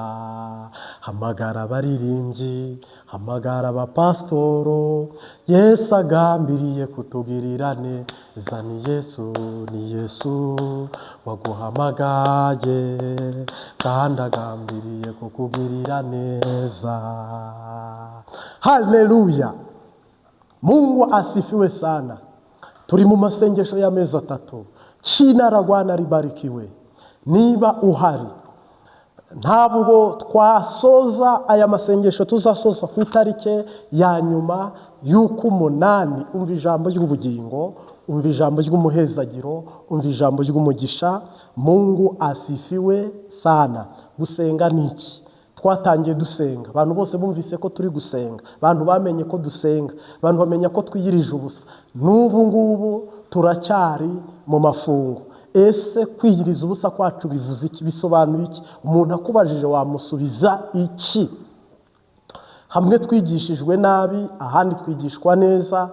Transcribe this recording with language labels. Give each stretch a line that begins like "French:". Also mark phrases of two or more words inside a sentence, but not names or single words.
Kinyarwanda: Hamagara abaririmbyi, hamagara abapastoro, Yesu agambiriye kutugirira neza. Ni Yesu waguhamagaye kandi agambiriye kukugirira neza. Haleluya,
Swahili: Mungu asifiwe sana.
Kinyarwanda: Turi mu masengesho y'amezi 3. China ragwana ribarikiwe. Niba uhari, ntabwo twasoza aya masengesho, tuzasoza ku itarike ya nyuma y'uko 8. Umva ijambo ry'ubugingo, umva ijambo ry'umuhezagiro, umva ijambo ry'umugisha.
Swahili: Mungu asifiwe sana.
Kinyarwanda: Gusenga niki? Twatangiye dusenga, abantu bose bumvise ko turi gusenga, abantu bamenye ko dusenga, abantu bamenya ko twiyirije ubusa. N'ubu ngubu turacyari mu mafungo. Ese kwiyiriza ubusa kwacu bivuze iki? Bisobanuye iki? Umuntu akubajije wamusubiza iki? Hamwe twigishijwe nabi, ahandi twigishwa neza.